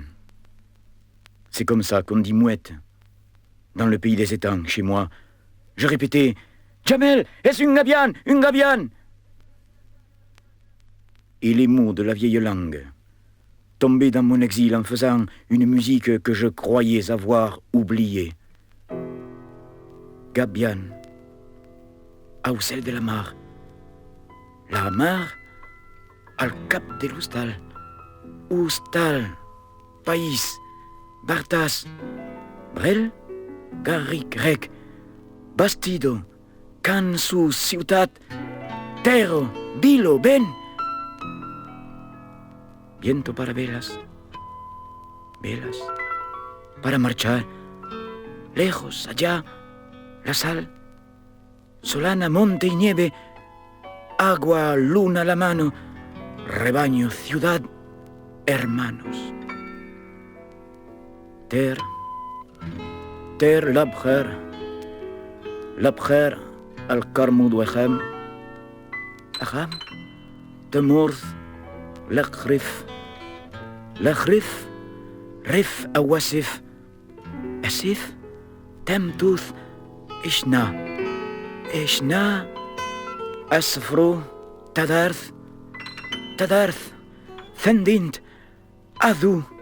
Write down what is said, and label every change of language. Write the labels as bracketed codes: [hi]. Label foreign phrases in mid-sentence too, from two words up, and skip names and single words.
[fr] C'est comme ça qu'on dit mouette. Dans le pays des étangs, chez moi, je répétais « Jamel, est-ce une gabiane? Une gabiane !» Et les mots de la vieille langue tombaient dans mon exil en faisant une musique que je croyais avoir oubliée. [oc] Gabiane, au cel de la mar. La mar, al cap de l'Ustal. Ustal, País, Bartas, Brel, Garric, Rec, Bastido, Cansu, Ciutat, Terro, Bilo, Ben. [es] Viento para velas, velas, para marchar, lejos, allá, la sal, solana, monte y nieve, agua, luna a la mano, rebaño, ciudad, hermanos. [kab] Ter, l'abher, al carmud wechem, acham, temurth, l'achrif, rif awasif, asif, temtuth, ishna, asfro, tadarth, fendint, adu.